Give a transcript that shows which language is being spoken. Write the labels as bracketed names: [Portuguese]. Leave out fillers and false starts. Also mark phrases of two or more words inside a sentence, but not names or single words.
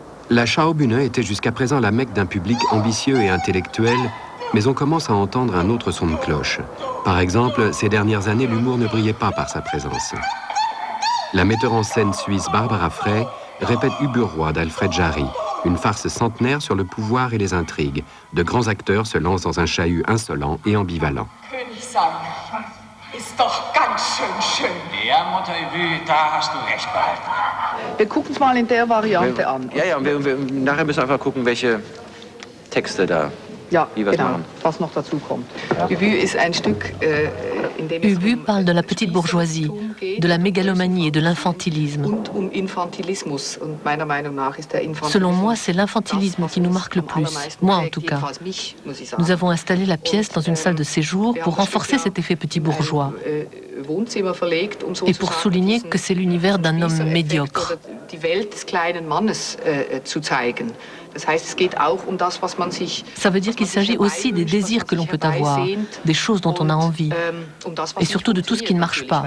[French] La Schaubühne était jusqu'à présent la Mecque d'un public ambitieux et intellectuel, mais on commence à entendre un autre son de cloche. Par exemple, ces dernières années, l'humour ne brillait pas par sa présence. La metteur en scène suisse Barbara Frey répète Uburoi d'Alfred Jarry, une farce centenaire sur le pouvoir et les intrigues. De grands acteurs se lancent dans un chahut insolent et ambivalent. [German] Ist doch ganz schön schön. Ja, Mutter Ubu, da hast du recht behalten. Wir gucken es mal in der Variante an. Ja, nachher müssen wir einfach gucken, welche Texte da, Ja, wie wir es genau, machen. was noch dazu kommt. Ubu ist ein Stück, in dem es [French] Ubu parle de la petite bourgeoisie, de la mégalomanie et de l'infantilisme. [German] und Infantilismus. Und meiner Meinung nach ist der Infantilismus. [French] Selon moi, c'est l'infantilisme qui nous marque le plus, moi en tout cas. Nous avons installé la pièce dans une salle de séjour pour renforcer cet effet petit bourgeois et pour souligner que c'est l'univers d'un homme médiocre. Ça veut dire qu'il s'agit aussi des désirs que l'on peut avoir, des choses dont on a envie, et surtout de tout ce qui ne marche pas.